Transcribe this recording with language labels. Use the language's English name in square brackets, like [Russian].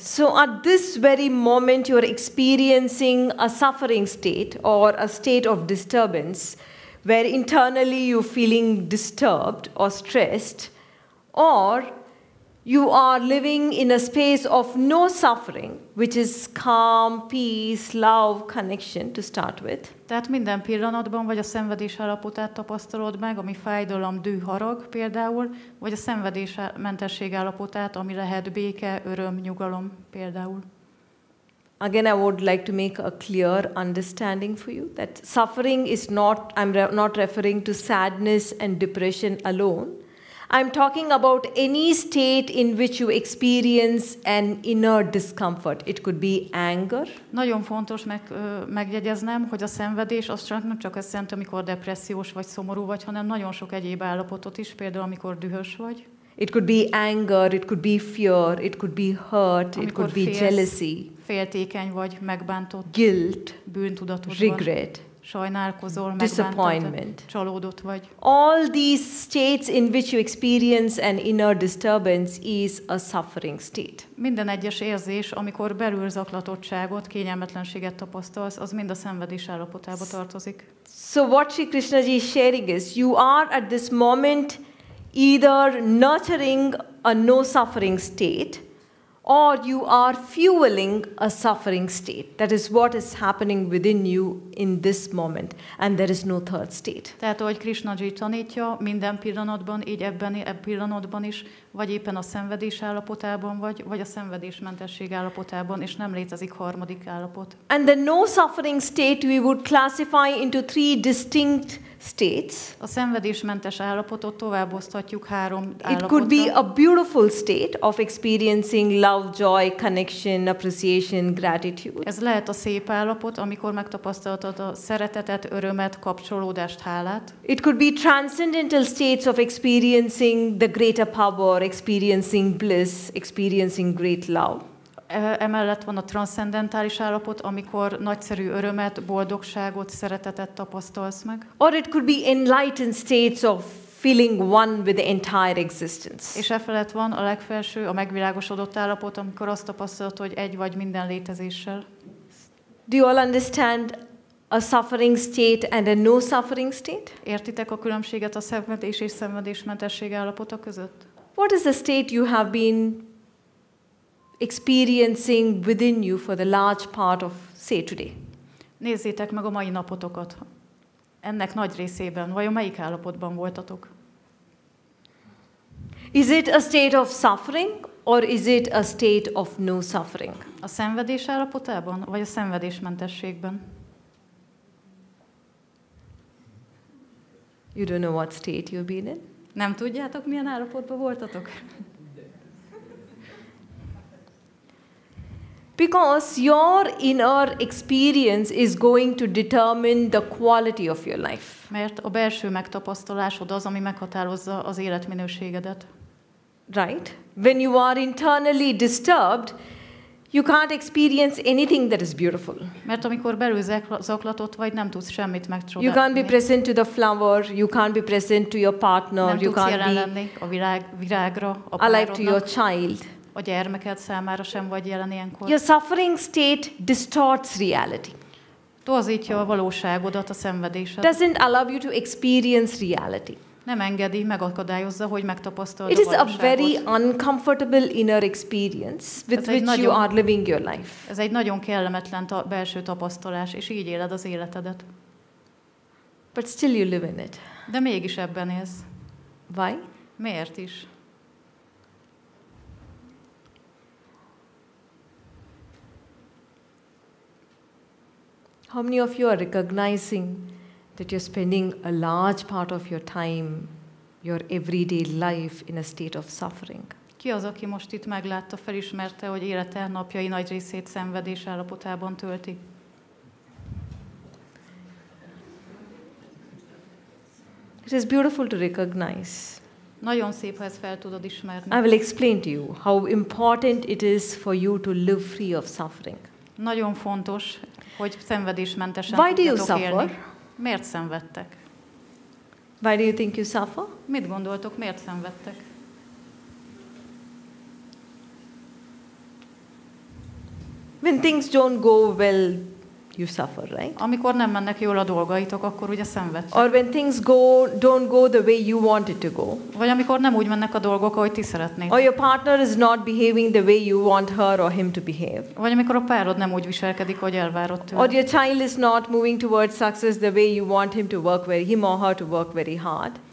[English] So at this very moment you're experiencing a suffering state or a state of disturbance where internally you're feeling disturbed or stressed, or you are living in a space of no suffering, which is calm, peace, love, connection to start with. [Hungarian] Tehát minden pillanatban vagy a szenvedés állapotát tapasztalod meg, ami fájdalom, düh, harag például, vagy a szenvedésmentesség állapotát, ami lehet béke, öröm, nyugalom például. [English] Again, I would like to make a clear understanding for you that suffering is not, I'm not referring to sadness and depression alone. I'm talking about any state in which you experience an inner discomfort. It could be anger. [Hungarian] Nagyon fontos megjegyeznem, hogy a szenvedés az nem csak azt jelenti, amikor depressziós vagy szomorú vagy, hanem nagyon sok egyéb állapotot is, például amikor dühös vagy. [English] It could be anger, it could be fear, it could be hurt, it could be jealousy, [Hungarian] féltékeny vagy, megbántott, [English] guilt, [Hungarian] bűntudatos [English] regret, [Hungarian] sajnálkozol, [English] disappointment. [Hungarian] csalódott vagy. [English] All these states in which you experience an inner disturbance is a suffering state. [Hungarian] Minden egyes érzés, amikor belül zaklatottságot, kényelmetlenséget tapasztalsz, az mind a szenvedés állapotába tartozik. [English] So what Sri Krishnaji is sharing is, you are at this moment either nurturing a no suffering state or you are fueling a suffering state. That is what is happening within you in this moment, and there is no third state. [Hungarian] Tehát, ahogy Krishnaji tanítja, minden pillanatban, így ebben a pillanatban is, vagy éppen a szenvedés állapotában vagy a szenvedésmentesség állapotában, és nem létezik harmadik állapot. [English] And the no suffering state we would classify into 3 distinct states. [Hungarian] A szenvedésmentes állapotot továbboszthatjuk 3 állapotra. [English] It could be a beautiful state of experiencing love, joy, connection, appreciation, gratitude. [Hungarian] Ez lehet a szép állapot, amikor megtapasztaltad a szeretetet, örömet, kapcsolódást, hálát. [English] It could be transcendental states of experiencing the greater power, experiencing bliss, experiencing great love. [Hungarian] Emellett van a transzcendentális állapot, amikor nagyszerű örömet, boldogságot, szeretetet tapasztalsz meg. [English] Or it could be enlightened states of feeling one with the entire existence. [Hungarian] És efelett van a legfelső, a megvilágosodott állapot, amikor azt tapasztalod, hogy egy vagy minden létezéssel. [English] Do you all understand a suffering state and a no suffering state? [Hungarian] Értitek a különbséget a szenvedés és szenvedésmentesség állapota között? [English] What is the state you have been experiencing within you for the large part of, say, today? [Hungarian] Nézzétek meg a mai napotokat. Ennek nagy részében, vajon melyik állapotban voltatok? [English] Is it a state of suffering or is it a state of no suffering? [Hungarian] A szenvedés állapotában, vagy a szenvedésmentességben? [English] You don't know what state you've been in? [Hungarian] Nem tudjátok, milyen állapotban voltatok? [English] Because your inner experience is going to determine the quality of your life. [Hungarian] Mert a belső megtapasztalásod az, ami meghatározza az életminőségedet. [English] Right? When you are internally disturbed, you can't experience anything that is beautiful. [Hungarian] Mert amikor belül zaklatott vagy, nem tudsz semmit megcsodálni. [English] You can't be present to the flower, you can't be present to your partner, [Hungarian] nem [English] you [Hungarian] tudsz [English] can't [Hungarian] jelen [English] be [Hungarian] lenni a virágra, a [English] alive to your [Hungarian] párodnak, [English] child. [Hungarian] a gyermeked számára sem vagy jelen ilyenkor. [English] Your suffering state distorts reality. [Hungarian] Torzítja a valóságodat, a szenvedésed. [English] Doesn't allow you to experience reality. [Hungarian] Nem engedi, megakadályozza, hogy megtapasztald [English] It [Hungarian] a [English] is a [Hungarian] valóságot. [English] very uncomfortable inner experience with which you are living your life. [Hungarian] Ez egy nagyon kellemetlen belső tapasztalás, és így éled az életedet. [English] But still you live in it. [Hungarian] De mégis ebben élsz. [English] Why? [Hungarian] Miért is? [English] How many of you are recognizing that you're spending a large part of your time, your everyday life in a state of suffering? [Hungarian] Ki az, aki most itt meglátta, felismerte, hogy élete napjai nagy részét szenvedés állapotában tölti? [English] It is beautiful to recognize. [Hungarian] Nagyon szép, ha ezt fel tudod ismerni. [English] I will explain to you how important it is for you to live free of suffering. [Hungarian] Nagyon fontos, hogy szenvedésmentesen [English] Why do you [Hungarian] tudjatok élni. [English] suffer? [Hungarian] Miért szenvedtek? [English] Why do you think you suffer? [Hungarian] Mit gondoltok, miért szenvedtek? [English] When things don't go well, you suffer, right? [Hungarian] Amikor nem mennek jól a dolgaitok, akkor ugye szenvedtek. [English] Or when things don't go the way you want it to go. [Hungarian] Vagy amikor nem úgy mennek a dolgok, ahogy ti szeretnéd. [English] Or your partner is not behaving the way you want her or him to behave. [Hungarian] Vagy amikor a párod nem úgy viselkedik, hogy elvárod tőle. [English] Or your child is not moving towards success the way you want him or her to work very hard.